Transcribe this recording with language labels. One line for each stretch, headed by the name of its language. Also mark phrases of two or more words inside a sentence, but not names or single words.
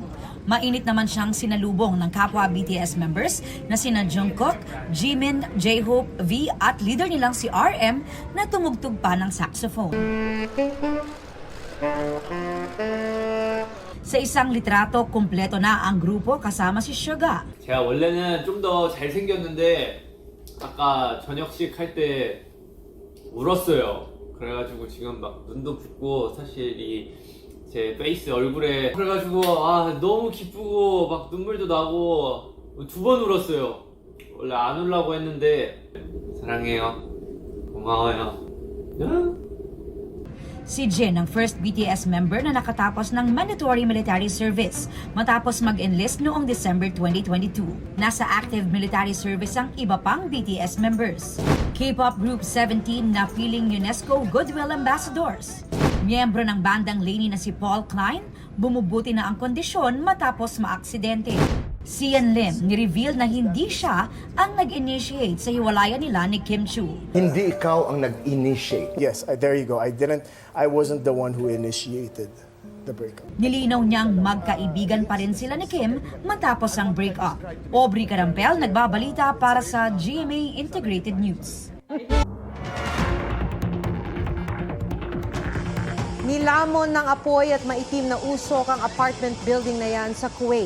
Filipino: Mainit naman siyang sinalubong ng kapwa BTS members na sina Jungkook, Jimin, J-Hope, V at leader nilang si RM na tumugtog pa ng saxophone. Sa isang litrato, kumpleto na ang grupo kasama si Suga.
Korean: 제가 원래는 좀 더 잘생겼는데 아까 저녁식 할 때 울었어요. 그래가지고 지금 막 눈도 붓고 사실 제 페이스 얼굴에 그래가지고 너무 기쁘고 막 눈물도 나고 2번 울었어요. 원래 안 울라고 했는데 사랑해요. 고마워요.
Filipino: Si Jin ang first
English: BTS member
Filipino: na nakatapos ng
English: mandatory military service
Filipino: matapos mag-enlist noong December 2022. Nasa
English: active military service
Filipino: ang iba pang BTS members.
English: K-pop group
Filipino: 17 na piling UNESCO Goodwill Ambassadors. Miyembro ng bandang Lainey na si Paul Klein, bumubuti na ang kondisyon matapos maaksidente. Si Ian Lim ni-reveal na hindi siya ang nag-initiate sa hiwalayan nila ni Kim Chu. Hindi ikaw ang nag-initiate.
English: Yes, there you go. I wasn't the one who initiated the breakup.
Filipino: Nilinaw niyang magkaibigan pa rin sila ni Kim matapos ang breakup. Aubrey Carampel nagbabalita para sa GMA Integrated News. Nilamon ng apoy at maitim na usok ang apartment building na yan sa Kuwait.